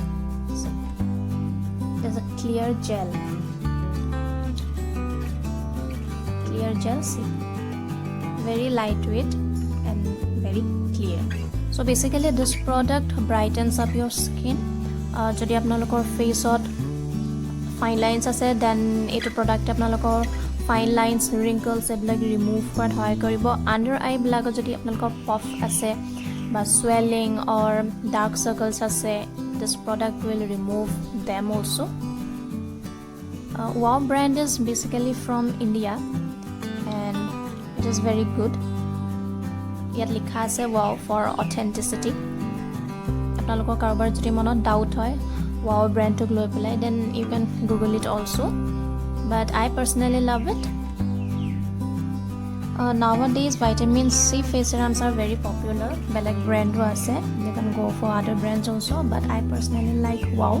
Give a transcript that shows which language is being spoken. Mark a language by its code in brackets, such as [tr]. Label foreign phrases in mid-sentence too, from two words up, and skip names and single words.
[en] So there's a clear gel, see, very lightweight and very clear. So basically this product brightens up your skin. [as] যদি আপোনালোকৰ face ত [en] fine lines [as] ase, then etu product apnalokor [en] fine lines, wrinkles [as] এইবোৰ remove কৰাত হয় কৰিব. [en] Under eye [as] ব্লাগত যদি আপোনালোকৰ [en] puff [as] আছে বা [en] swelling or dark circles ase, this product will remove them also. Wow brand is basically from India and it is very good. [as] ইয়াত লিখা আছে [en] Wow for authenticity. [as] আপোনালোকৰ কাৰোবাৰ যদি মনত [en] doubt [as] hoy Wow brand to loi pelai, [en] then you can Google it also, but I personally love it. Nowadays vitamin C face serums are very popular. [as] বেলেগ brand ৰো আছে, [en] you can go for other brands also, but I personally like Wow.